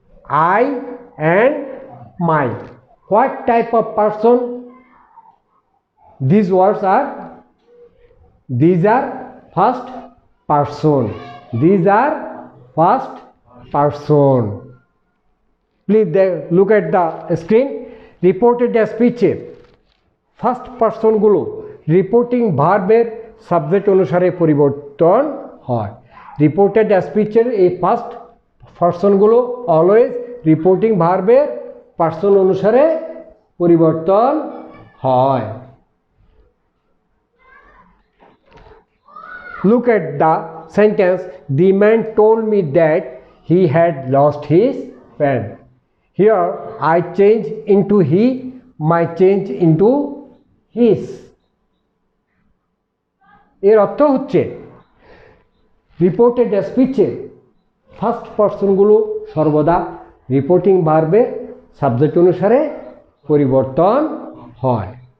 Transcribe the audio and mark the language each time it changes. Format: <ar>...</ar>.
<en>I and my. What type of person? These words are? These are first person. These are first person. Please look at the screen.</en> <bn>Reported speech first পারসনগুলো reporting ভার্বের subject অনুসারে পরিবর্তন হয়। Reported স্পিচের এই first পারসনগুলো always reporting ভার্বের person অনুসারে পরিবর্তন হয়।</bn> <en>Look at the sentence, the man told me that he had lost his pen. Here I change into he, my change into his.</en> <bn>এর অর্থ হচ্ছে রিপোর্টেড স্পিচে ফার্স্ট পারসনগুলো সর্বদা রিপোর্টিং ভার্বে সাবজেক্ট অনুসারে পরিবর্তন হয়।</bn>